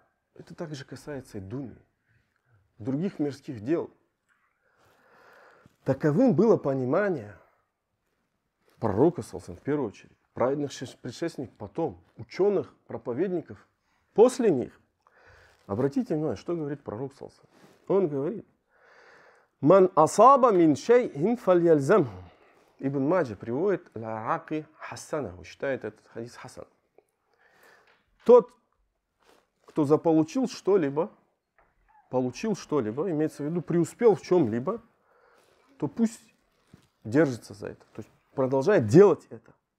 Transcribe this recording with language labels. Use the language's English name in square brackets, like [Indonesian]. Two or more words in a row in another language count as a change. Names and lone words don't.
[Russian] Это также касается и дуньи, других мирских дел. Таковым было понимание пророка, в первую очередь, праведных предшественников потом, ученых, проповедников после них. Обратите внимание, что говорит пророк. Он говорит: [Arabic] «من أصاب من شيء فليلزمه». [Russian] Ибн Маджа приводит ля-аки хасанаху, считает этот хадис хасан. Тот, кто заполучил что-либо, имеется в виду преуспел в чем-либо, то пусть держится за это, то есть продолжает делать это.